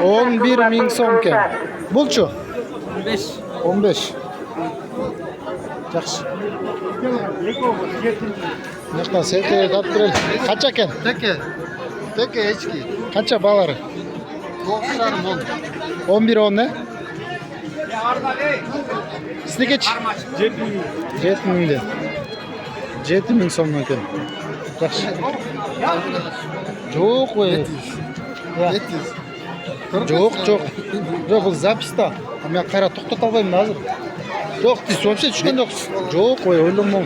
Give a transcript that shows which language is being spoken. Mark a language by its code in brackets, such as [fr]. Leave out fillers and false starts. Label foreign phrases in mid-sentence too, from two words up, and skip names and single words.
[ky] 11 миң сом экен. Булчу? 5. 15. Жакшы. Мына сетке тартып берели. Канча экен? Теке эчки. Канча балары? 9,5 [uz] 11 10 ne? Sizdeki 7 mingden. 7 ming so'mdan ekan. Yaxshi. Yo'q qo'y. 700. Yo'q. Yo'q, bu zapisda. Men qarab to'xtata olmayman hozir. Yo'q, siz вообще tushgan yo'qsiz. Yo'q qo'y, o'ylamoqsiz.